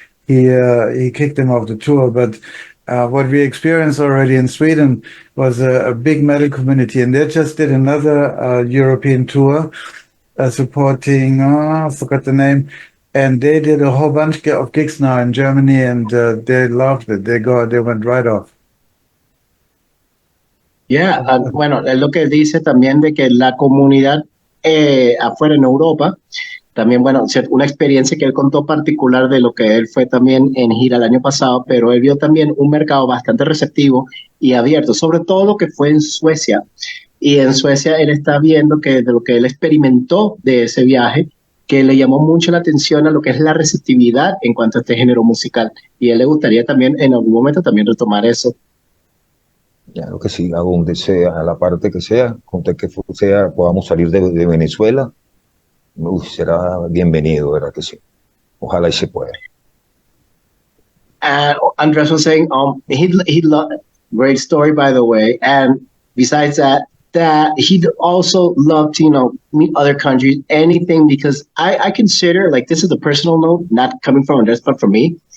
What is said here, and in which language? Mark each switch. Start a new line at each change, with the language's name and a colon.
English: He kicked them off the tour. But what we experienced already in Sweden was a big metal community, and they just did another European tour supporting, I forgot the name, and they did a whole bunch of gigs now in Germany, and they loved it. They went right off.
Spanish: Yeah, bueno, es lo que dice también de que la comunidad afuera en Europa, también, bueno, una experiencia que él contó particular de lo que él fue también en gira el año pasado, pero él vio también un mercado bastante receptivo y abierto, sobre todo lo que fue en Suecia. Y en Suecia él está viendo que de lo que él experimentó de ese viaje, que le llamó mucho la atención a lo que es la receptividad en cuanto a este género musical. Y a él le gustaría también en algún momento también retomar eso. Claro que sí, a donde sea, a la parte que sea, con tal que sea, podamos salir de Venezuela, será bienvenido, ¿verdad que sí? Ojalá y se pueda.
English: Andres was saying, he loved, great story by the way, and besides that he'd also love to meet other countries, anything, because I consider, like, this is a personal note, not coming from Andres, but for me,